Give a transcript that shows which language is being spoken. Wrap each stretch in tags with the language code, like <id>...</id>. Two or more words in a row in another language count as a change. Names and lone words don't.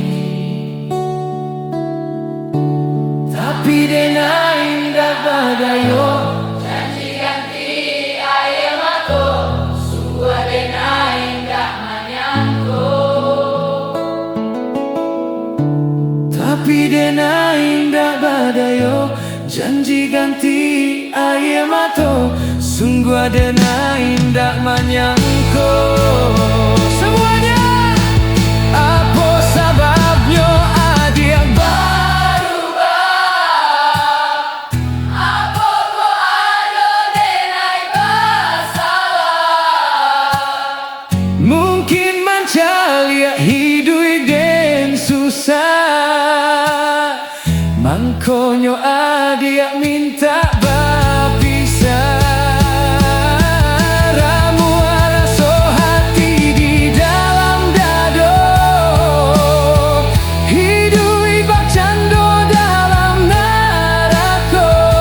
<min>Tapi denai ndak badayo, janji ganti ayam mato, sungguh denai ndak manyangko. Tapi denai ndak badayo, janji ganti ayam mato, sungguh denai ndak manyangko.</min> <id>Semuanya apa sebabnya adik berubah? Apa kau ada denai masalah? Mungkin mencari hidup dan susah, mangkonyo adik minta berpisah.</id> <min>Ramu rasa hati di dalam dado, hidup ibak cando dalam neraka.</min>